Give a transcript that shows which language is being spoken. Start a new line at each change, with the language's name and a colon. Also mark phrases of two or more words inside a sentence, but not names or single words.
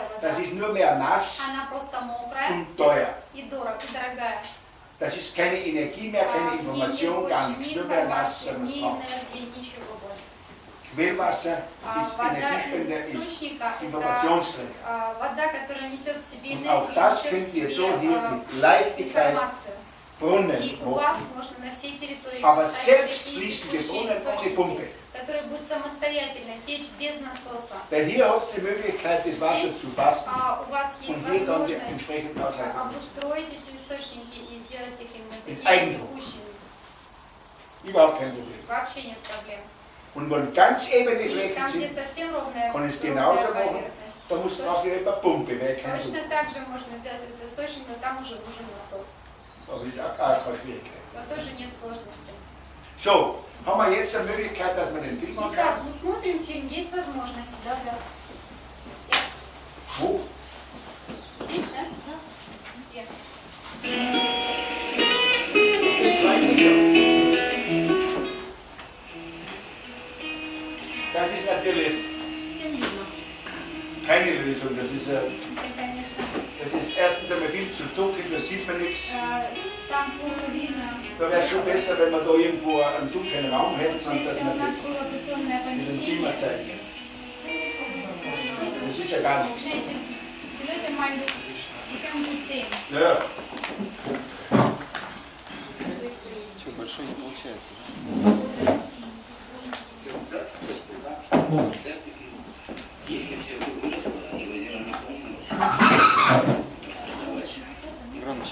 German: Das
Russian: вода.
German: ist nur mehr nass
Russian: Она просто мокрая
German: und teuer.
Russian: и дорогая.
German: Das ist keine Energie mehr, keine
Russian: В ней нет
German: Information, gar
Russian: больше
German: nichts.
Russian: ни
German: Nur mehr nass,
Russian: информации,
German: wenn man es
Russian: ни
German: braucht.
Russian: энергии, ничего больше.
German: Quellwasser ist
Russian: Вода из
German: Energiespender, ist
Russian: источника – это
German: Informationsträger.
Russian: вода, которая несет в себе
German: Und auch
Russian: энергию,
German: das
Russian: несет в
German: könnt ihr
Russian: себе
German: da hier mit Leichtigkeit
Russian: информацию.
German: Brunnen
Russian: И у
German: machen.
Russian: вас можно на всей территории
German: Aber
Russian: поставить
German: selbst
Russian: такие
German: fließende
Russian: текущие
German: Brunnen ohne
Russian: источники,
German: Pumpe.
Russian: которые будут самостоятельно течь без насоса.
German: Weil hier habt ihr die Möglichkeit, das Wasser zu fassen
Russian: У вас есть
German: und hier dann die
Russian: возможность
German: entsprechend ausleiten.
Russian: обустроить эти источники и сделать их именно
German: Mit
Russian: такими
German: Eigentum.
Russian: текущими.
German: Überhaupt kein Problem.
Russian: Вообще нет проблем.
German: Und wenn ganz ebene
Russian: И
German: Flächen
Russian: там, где
German: sind,
Russian: совсем ровная,
German: kann ich es
Russian: ровная
German: genauso machen.
Russian: поверхность,
German: da muss man auch hier über Pumpe, weil kein Druck.
Russian: точно так же можно сделать этот источник, но там уже нужен насос.
German: Aber das ist auch keine Schwierigkeit.
Russian: Но тоже нет сложности.
German: So, haben wir jetzt eine Möglichkeit, dass wir den Film
Russian: Итак,
German: anschauen?
Russian: мы смотрим фильм, есть возможность.
German: Wo?
Russian: Здесь, да? Где?
German: Das ist natürlich
Russian: Всем видно.
German: keine Lösung. Das ist,
Russian: Это, конечно,
German: das ist erstens einmal viel zu dunkel, da sieht man nichts.
Russian: там плохо видно.
German: Da wäre es schon besser, wenn wir da irgendwo einen dunklen Raum hätten
Russian: Лучше,
German: und dass
Russian: если у
German: man
Russian: нас
German: das
Russian: было бы темное
German: mit dem
Russian: помещение.
German: Klima zeigen. Das ist ja gar nichts. Знаете, die Leute meinen, das ist, die können gut sehen. Ja.
Russian: Что, большой не получается? Если все выросло и озеро наполнилось, давайте. Громче.